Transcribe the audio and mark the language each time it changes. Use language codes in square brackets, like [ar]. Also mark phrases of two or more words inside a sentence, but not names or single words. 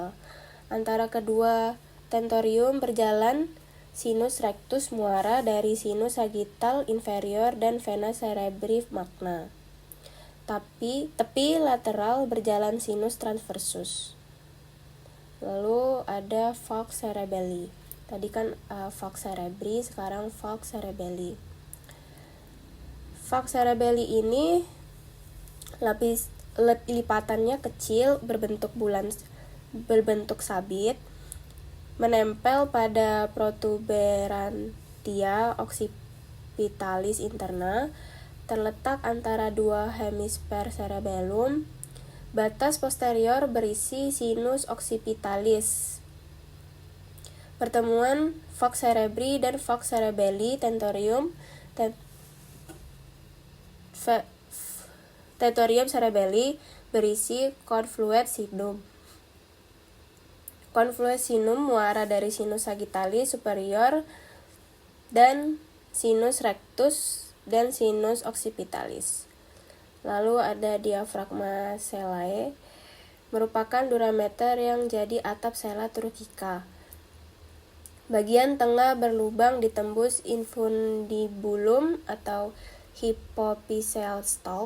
[id] Antara kedua tentorium berjalan [la] sinus rectus [id] muara dari [la] sinus sagittal inferior [id] dan [la] vena cerebri magna. [id] Tepi lateral berjalan [la] sinus transversus. [id] Lalu ada [la] falx cerebelli. [id] Tadi kan [la] falx cerebri, [id] sekarang [la] falx cerebelli. Falx cerebelli [id] ini lipatannya kecil, berbentuk sabit, menempel pada [la] protuberantia occipitalis interna, [id] terletak antara 2 hemisfer cerebellum. Batas posterior berisi [la] sinus occipitalis. Pertemuan falx cerebri dan falx cerebelli tentorium cerebelli berisi confluent sinum. Confluent sinum [id] muara dari [la] sinus sagittalis superior dan sinus rectus dan sinus occipitalis. [id] Lalu ada diafragma selae, merupakan durameter yang jadi atap [la] sela turcica. [id] Bagian tengah berlubang ditembus infundibulum atau [en] hypophyseal stalk.